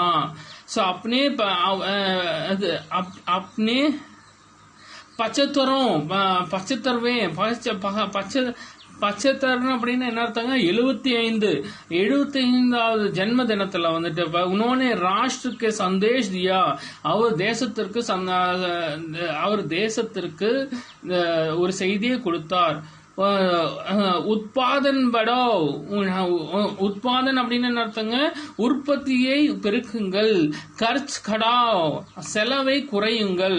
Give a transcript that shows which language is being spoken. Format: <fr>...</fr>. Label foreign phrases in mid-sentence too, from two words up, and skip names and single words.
<ta>अपने 75 அப்படின்னு என்ன அர்த்தங்க, 75வது ஜென்ம தினத்துல வந்துட்டு</ta> <hi>उन्होंने राष्ट्र के संदेश दिया.</hi> <ta>அவர் தேசத்திற்கு ஒரு செய்தியை கொடுத்தார்.</ta> <hi>उत्पादन बढ़ाओ.</hi> <ta>உத்பாதன் அப்படின்னு என்ன அர்த்தங்க, உற்பத்தியை பெருக்குங்கள்.</ta> <hi>खर्च घटाओ,</hi> <ta>செலவை குறையுங்கள்.</ta>